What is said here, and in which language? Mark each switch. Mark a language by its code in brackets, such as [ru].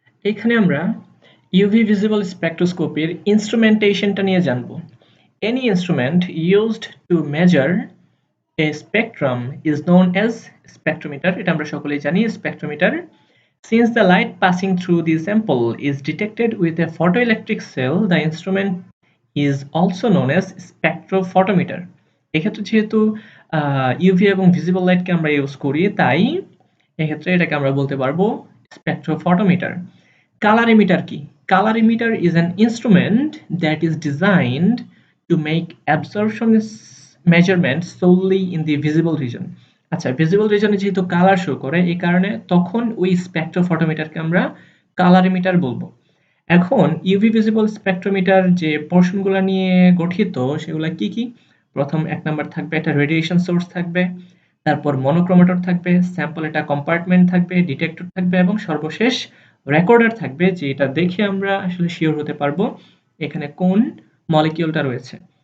[bn] এখানে আমরা UV visible spectroscopy instrumentation-টা নিয়ে জানব। [en] Any instrument used to measure a spectrum is known as spectrometer. [bn] এটা আমরা সকলেই জানি spectrometer. [en] Since the light passing through the sample is detected with a photoelectric cell, the instrument is also known as spectrophotometer. [bn] এক্ষেত্রে যেহেতু UV এবং visible light কে আমরা use করি, তাই এক্ষেত্রে এটাকে আমরা বলতে পারবো spectrophotometer. Colorimeter কি? [en] Colorimeter is an instrument that is designed to make absorption measurements solely in the visible region. [bn] আচ্ছা, visible region-এ যেহেতু কালার শো করে, এই কারণে তখন ওই স্পেকট্রোফটোমিটারকে আমরা কালারিমিটার বলবো। এখন UV visible spectrometer যে পোর্শনগুলো নিয়ে গঠিত সেগুলো কি কি? প্রথম এক নাম্বার থাকবে একটা রেডিয়েশন সোর্স থাকবে, তারপর মনোক্রোমেটর থাকবে, স্যাম্পল একটা কম্পার্টমেন্ট থাকবে, ডিটেক্টর থাকবে এবং সর্বশেষ রেকর্ডার থাকবে, যে এটা দেখে আমরা আসলে শিওর হতে পারবো এখানে কোন মলিকিউলটা রয়েছে।